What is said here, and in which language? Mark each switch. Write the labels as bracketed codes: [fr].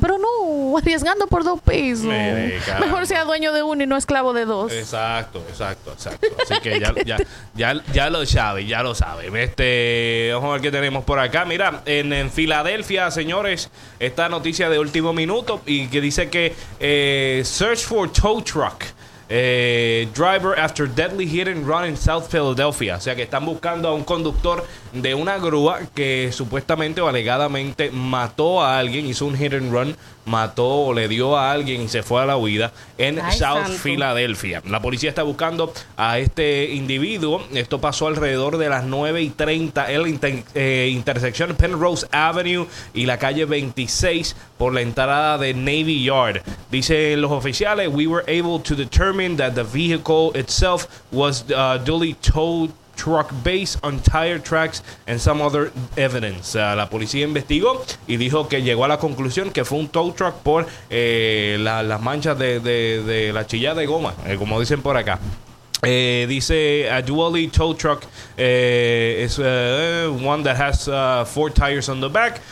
[es] Pero no, arriesgando por dos pesos. Mejor sea dueño de uno y no esclavo de dos. Exacto. Así que ya lo sabe. Vamos a ver qué tenemos por acá. Mira, en Filadelfia, señores, esta noticia de último minuto y que dice que [en] search for tow truck. Driver after deadly hit and run in South Philadelphia. [es] O sea que están buscando a un conductor de una grúa que supuestamente o alegadamente mató a alguien, hizo un hit and run, mató o le dio a alguien y se fue a la huida en South Philadelphia. La policía está buscando a este individuo. Esto pasó alrededor de las 9:30 en la intersección Penrose Avenue y la calle 26 por la entrada de Navy Yard. Dicen los oficiales, [en] we were able to determine that the vehicle itself was duly towed truck base on tire tracks and some other evidence. [es] La policía investigó y dijo que llegó a la conclusión que fue un tow truck por las manchas de la chilla de goma, como dicen por acá. [en] Dice a dually tow truck is one that has four tires on the back.